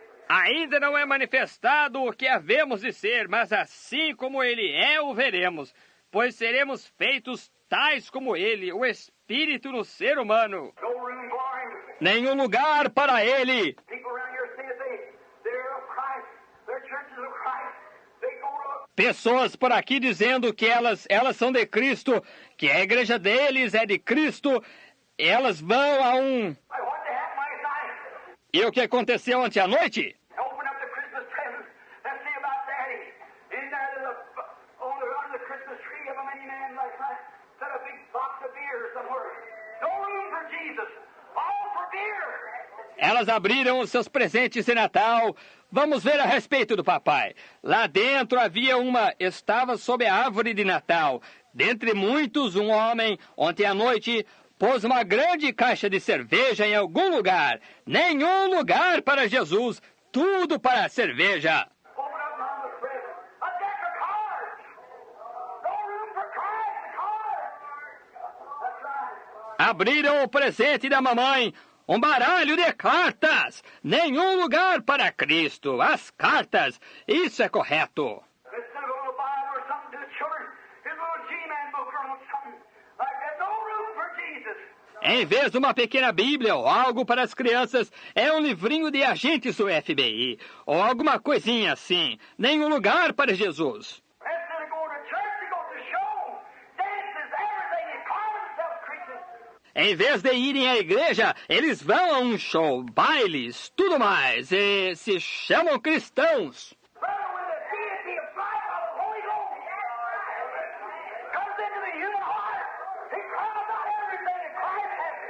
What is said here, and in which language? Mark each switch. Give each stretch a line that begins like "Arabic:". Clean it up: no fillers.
Portuguese: Ainda não é manifestado o que havemos de ser, mas assim como ele é, o veremos, pois seremos feitos tais como ele, o Espírito no ser humano.
English: No room for him.
Portuguese: Nenhum lugar para ele.
English: People around here say that they're of Christ, they're churches of Christ. They go to
Portuguese: Pessoas por aqui dizendo que elas são de Cristo, que a igreja deles é de Cristo, elas vão a
English: what happened last night?
Portuguese: E o que aconteceu ontem à noite?
English: Open up the Christmas presents and see about Daddy. In there, under the Christmas tree of a many man last night, set a big box of beer somewhere. No room for Jesus, all for beer.
Portuguese: Elas abriram os seus presentes de Natal. Vamos ver a respeito do papai. Lá dentro estava sob a árvore de Natal. Dentre muitos, um homem, ontem à noite, pôs uma grande caixa de cerveja em algum lugar. Nenhum lugar para Jesus, tudo para a cerveja.
English: Open up on the present. A deck of cards. No room for Christ, cards. That's right.
Portuguese: Abriram o presente da mamãe. Um baralho de cartas. Nenhum lugar para Cristo. As cartas. Isso é correto.
English: Instead of a little Bible or something to the children, his little G-Man book or something like that. No room for Jesus.
Portuguese: Em vez de uma pequena Bíblia ou algo para as crianças, é um livrinho de agentes do FBI. Ou alguma coisinha assim. Nenhum lugar para Jesus.
English: Instead of going to church, they go to show, dances, everything, and call themselves Christians.
Portuguese: Em vez de irem à igreja, eles vão a um show, bailes, tudo mais, e se chamam cristãos.
English: Brother, when the deity of life of the Holy Ghost comes into the human heart, he cries out everything that Christ has.